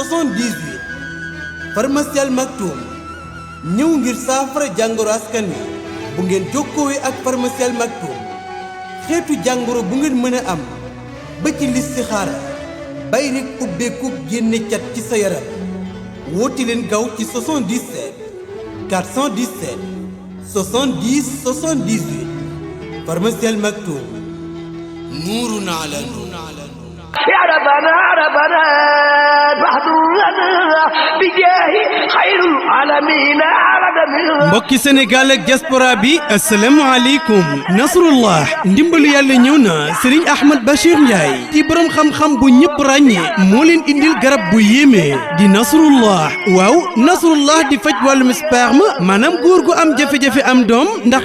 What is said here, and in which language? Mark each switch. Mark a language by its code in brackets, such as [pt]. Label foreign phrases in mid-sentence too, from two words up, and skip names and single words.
[wo] 78 Pharmacie Al Maktoum ñëw ngir saafara jàngoro askan wi bu ngeen jokkoowee ak Pharmacie Al Maktoum xeetu jàngoro bu ngeen mën a am ba ci listixaara bay rek ubbeeku génne cat ci sa yaram woote leen gaaw ci 77 417 70 78 Pharmacie Al Maktoum [ar] نور على نور. يا ربنا ربنا فاحضرنا بجاه خير العالمين [wo] mbokki Sénégal ak diaspora bi asalaamaaleykum nasrullah ndimbalu yàlla ñëw na Serigne Ahmed Bachir Ndiaye di borom xam-xam bu ñëpp ràññee moo leen indil garab bu yéeme di nasrullah waaw nasrullah di faj wàllum sperme maanaam góor gu am jafe-jafe am doom ndax